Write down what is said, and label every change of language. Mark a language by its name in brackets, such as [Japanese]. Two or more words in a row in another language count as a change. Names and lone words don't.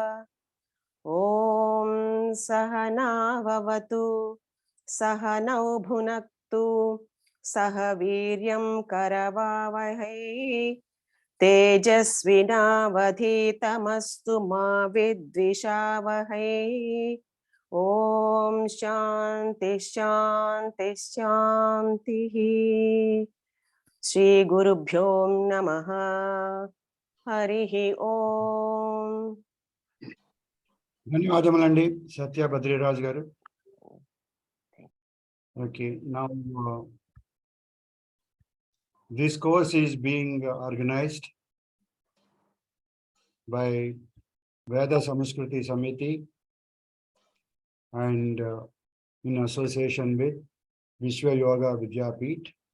[Sanskrit] ओम सहना भवतु सहनौ भुनक्तु सह वीर्यं करवावहै तेजस्विनावधीतमस्तु मा विद्विषावहै। ओम शांति शांति शांतिः। श्री गुरुभ्यो नमः। हरिः ओम। [Telugu] ధన్యవాదములండి సత్య బద్రీరాజ్ గారు. [English] Okay, now this course is being organized by Veda Samskruti Samiti and in association with VYV Vidyapith.